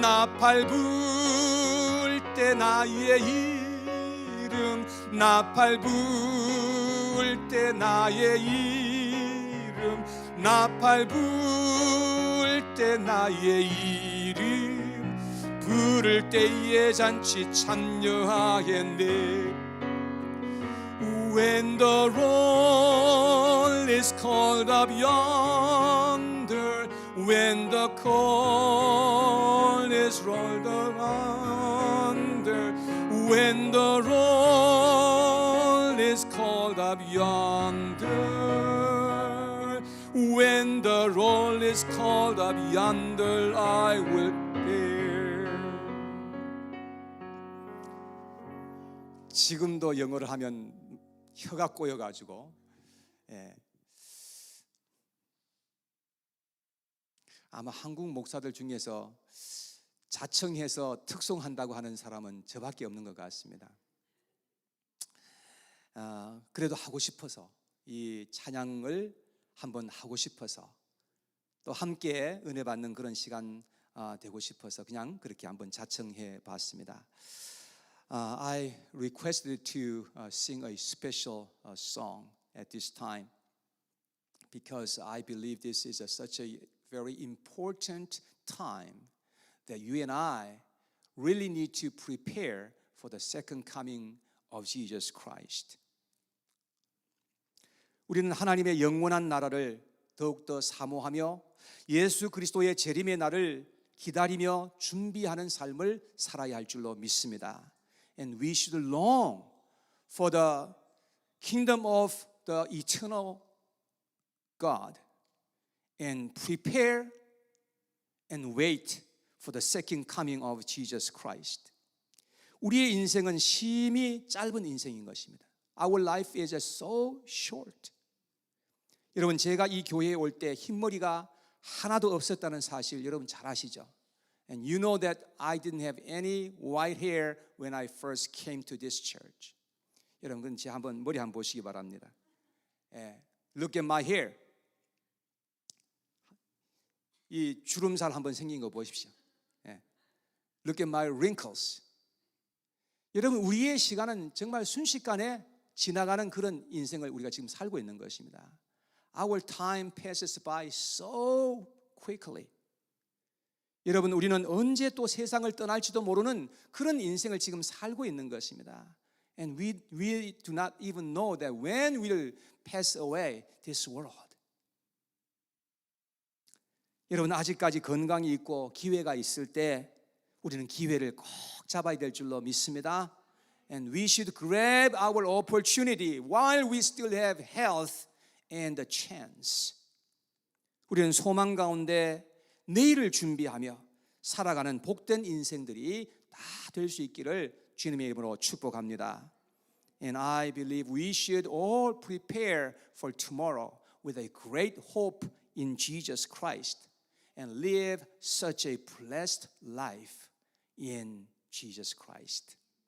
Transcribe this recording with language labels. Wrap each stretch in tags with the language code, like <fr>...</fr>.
<ko>나팔 불 때 나의 이름, 나팔 불 때 나의 이름, 나팔 불 때 나의 이름 부를 때에 잔치 참여하겠네.</ko> <en>When the roll is called up yonder, when the call is rolled up under, when the roll is called up yonder, when the roll is called up yonder, I will bear.</en> <ko>지금도 영어를 하면 혀가 꼬여가지고 아마 한국 목사들 중에서 자청해서 특송한다고 하는 사람은 저밖에 없는 것 같습니다. 그래도 하고 싶어서, 이 찬양을 한번 하고 싶어서, 또 함께 은혜 받는 그런 시간 되고 싶어서 그냥 그렇게 한번 자청해 봤습니다.</ko> <en>I requested to sing a special song at this time because I believe this is such a very important time that you and I really need to prepare for the second coming of Jesus Christ.</en> <ko>우리는 하나님의 영원한 나라를 더욱더 사모하며 예수 그리스도의 재림의 날을 기다리며 준비하는 삶을 살아야 할 줄로 믿습니다.</ko> <en>And we should long for the kingdom of the eternal God and prepare and wait for the second coming of Jesus Christ.</en> <ko>우리의 인생은 심히 짧은 인생인 것입니다.</ko> <en>Our life is so short.</en> <ko>여러분, 제가 이 교회에 올 때 흰머리가 하나도 없었다는 사실 여러분 잘 아시죠?</ko> <en>And you know that I didn't have any white hair when I first came to this church.</en> <ko>여러분, 제 한번 머리 한번 보시기 바랍니다.</ko> <en>Look at my hair.</en> <ko>이 주름살 한번 생긴 거 보십시오.</ko> <en>Look at my wrinkles.</en> <ko>여러분, 우리의 시간은 정말 순식간에 지나가는 그런 인생을 우리가 지금 살고 있는 것입니다.</ko> <en>Our time passes by so quickly.</en> <ko>여러분, 우리는 언제 또 세상을 떠날지도 모르는 그런 인생을 지금 살고 있는 것입니다.</ko> <en>And we do not even know that when we'll pass away this world.</en> <ko>여러분, 아직까지 건강이 있고 기회가 있을 때 우리는 기회를 꼭 잡아야 될 줄로 믿습니다.</ko> <en>And we should grab our opportunity while we still have health and a chance.</en> <ko>우리는 소망 가운데 내일을 준비하며 살아가는 복된 인생들이 다 될 수 있기를 주님의 이름으로 축복합니다.</ko> <en>And I believe we should all prepare for tomorrow with a great hope in Jesus Christ and live such a blessed life in Jesus Christ.</en>